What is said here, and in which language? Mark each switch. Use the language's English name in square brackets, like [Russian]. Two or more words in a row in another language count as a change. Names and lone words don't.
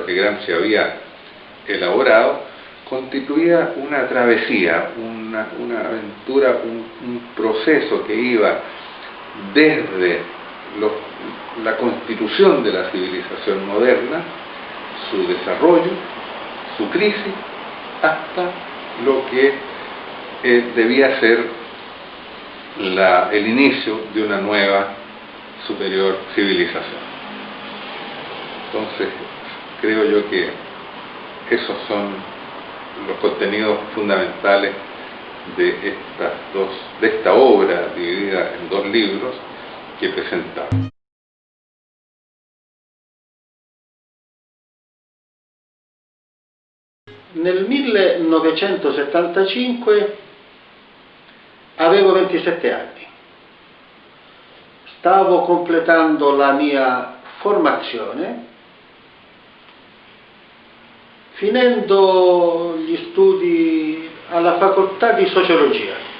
[Spanish] que Gramsci había elaborado, constituía una travesía, una aventura, un proceso que iba desde la constitución de la civilización moderna, su desarrollo, su crisis, hasta lo que debía ser el inicio de una nueva superior civilización. Entonces, creo yo que esos son los contenidos fundamentales de esta obra dividida en dos libros que presentamos. [Italian] Nel 1975 avevo 27 anni, stavo completando la mia formazione, finendo gli studi alla facoltà di sociologia,